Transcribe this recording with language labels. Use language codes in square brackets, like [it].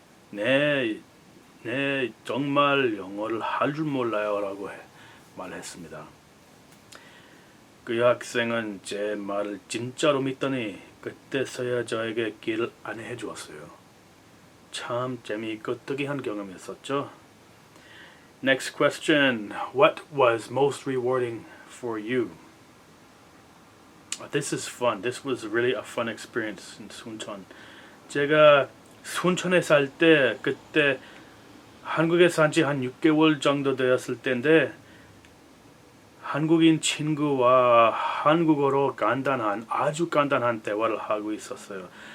[ko] 네, 정말 영어를 할 줄 몰라요 라고 말했습니다. 그 여학생은 제 말을 진짜로 믿더니 그때서야 저에게 길을 안내해 주었어요. 참 재미있고 특이한 경험이었었죠. [en] Next question. What was most rewarding for you? This is fun. This was really a fun experience in 순천. [ko] 제가 순천에 살 때 그때 한국에 산 지 한 6개월 정도 되었을 때인데 한국인 친구와 한국어로 아주 간단한 대화를 하고 있었어요.